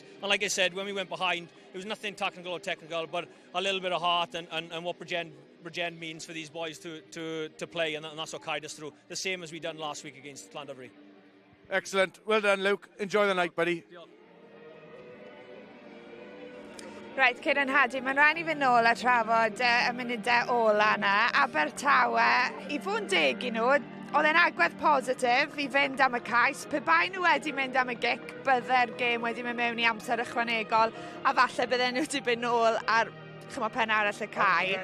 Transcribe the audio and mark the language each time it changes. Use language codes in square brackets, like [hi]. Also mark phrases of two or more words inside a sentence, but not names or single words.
[en] And like I said, when we went behind, it was nothing technical or technical, but a little bit of heart and what Bridgend means for these boys to play, and that's what carried us through. The same as we done last week against Llandovery. Excellent. Well done, Luke. Enjoy the night, buddy. Right, [cy] Cyn yn Hadi, mae'n rhaid i fynd nôl a trafod y munudau ola yna. Abertawe, i fod yn deg i nhw, oedd e'n agwedd positif i fynd am y cais. Pe bai nhw wedi mynd am y gic, bydde'r gêm wedi mynd mewn i amser ychwanegol, a falle bydden nhw wedi mynd nôl ar pen arall y cae.